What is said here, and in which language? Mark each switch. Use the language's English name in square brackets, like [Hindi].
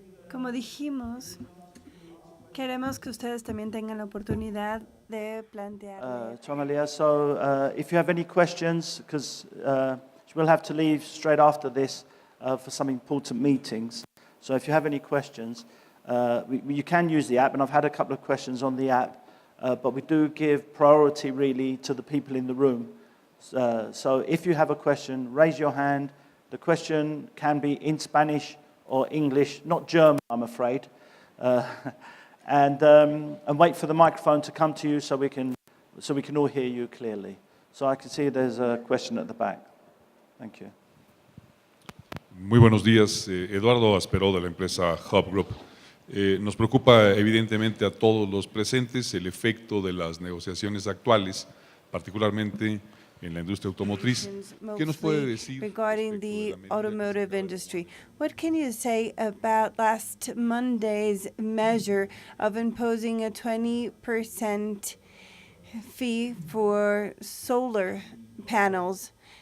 [Spanish] Como dijimos, queremos que ustedes también tengan la oportunidad de plantear. [English] Tongalia, so if you have any questions, because we'll have to leave straight after this for some important meetings. So if you have any questions, you can use the app, and I've had a couple of questions on the app, but we do give priority really to the people in the room. So if you have a question, raise your hand. The question can be in Spanish or English, not German, I'm afraid. And wait for the microphone to come to you so we can all hear you clearly. So I can see there's a question at the back. Thank you. [Spanish] Muy buenos días, Eduardo Asperó de la empresa Hub Group. Nos preocupa evidentemente a todos los presentes el efecto de las negociaciones actuales, particularmente en la industria automotriz. ¿Qué nos puede decir [English] regarding the automotive industry? What can you say about last Monday's measure of imposing a 20% fee for solar panels?